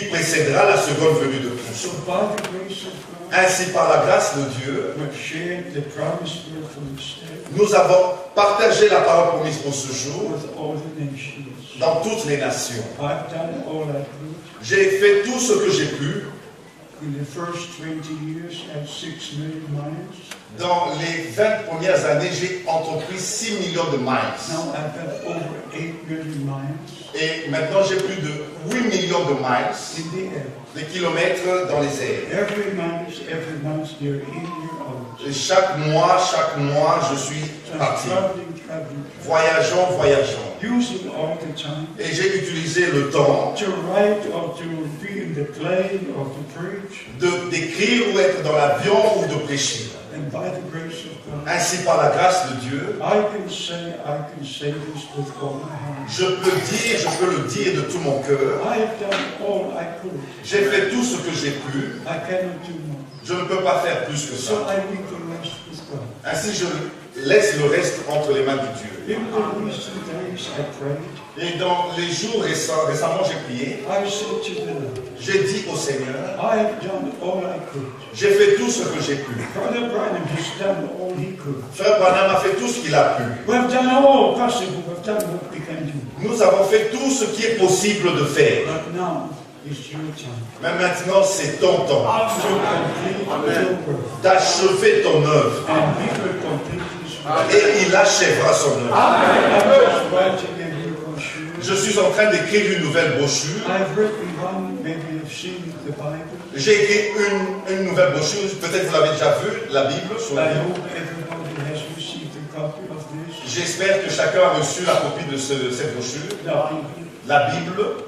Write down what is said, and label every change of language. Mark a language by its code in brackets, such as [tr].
[fr] qui précédera la seconde venue de Christ. [en] So by the grace of God, [fr] Ainsi, par la grâce de Dieu, [en] we've shared the promised word from this day [fr] nous avons partagé la parole promise pour ce jour [en] with all the nations. [fr] dans toutes les nations. [en] I've done all I could. [fr] J'ai fait tout ce que j'ai pu. [en] In the first 20 years, I had 6 million miles. [fr] Dans les 20 premières années, j'ai entrepris 6 millions de miles. [en] Now I've got over 8 million miles [fr] Et maintenant, j'ai plus de 8 millions de miles, [en] in the air. [fr] de kilomètres dans les airs. [en] Every month, they're in your out. [fr] Et chaque mois, je suis [en] So I'm [fr] parti. [en] traveling, [fr] Voyageant. [en] using all the time [fr] Et j'ai utilisé le temps [en] to write or to be in the plane or to preach. [fr] d'écrire ou être dans l'avion ou de prêcher. [en] And And by the grace of God, [fr] Ainsi, par la grâce de Dieu, [en] I can say this with all my heart. [fr] je peux le dire de tout mon cœur. [en] I have done all I could. [fr] J'ai fait tout ce que j'ai pu. [en] I cannot do more. [fr] Je ne peux pas faire plus que [en] So [fr] ça. [en] I leave the rest with God. [fr] Ainsi, je laisse le reste entre les mains de Dieu. [en] In the recent days I prayed. [fr] Et dans les jours récemment, j'ai prié. [en] I said to the Lord, [fr] J'ai dit au Seigneur, [en] I have done all I could. [fr] j'ai fait tout ce que j'ai pu. [en] Brother Branham has done all he could. [fr] Frère Branham a fait tout ce qu'il a pu. [en] We have done all possible. We have done what we can do. [fr] Nous avons fait tout ce qui est possible de faire. [en] But now is your time. [fr] Mais maintenant, c'est ton temps [en] To complete your work. [fr] d'achever ton œuvre. [en] And he will complete his work. [fr] Et il achèvera son œuvre. [en] I was writing a new brochure. [fr] Je suis en train d'écrire une nouvelle brochure. [en] I've written one, maybe you've seen the Bible. [fr] J'ai écrit une nouvelle brochure. Peut-être vous l'avez déjà vu, la Bible. Sur [en] I [fr] le livre. [en] hope everybody has received a copy of this. [fr] J'espère que chacun a reçu la copie de cette brochure. La Bible.